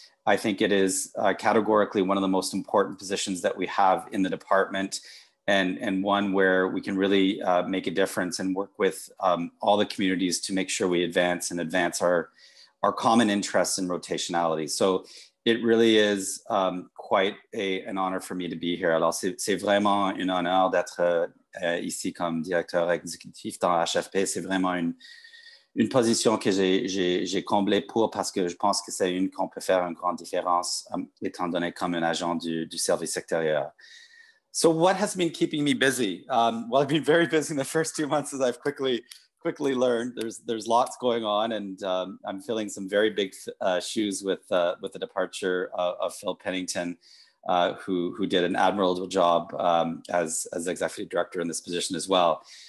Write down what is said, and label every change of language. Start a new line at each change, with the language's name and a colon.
English: I think it is categorically one of the most important positions that we have in the department, and one where we can really make a difference and work with all the communities to make sure we advance our common interests in rotationality. So it really is quite an honor for me to be here.
French: Alors c'est vraiment un honneur d'être ici comme directeur exécutif dans HFP. C'est vraiment une position que j'ai comblée parce que je pense que c'est une qu'on peut faire une grande différence étant donné comme un agent du service extérieur.
English: So what has been keeping me busy? Well, I've been very busy in the first 2 months, as I've quickly learned. There's lots going on, and I'm filling some very big shoes with the departure of Phil Pennington, who did an admirable job as executive director in this position as well.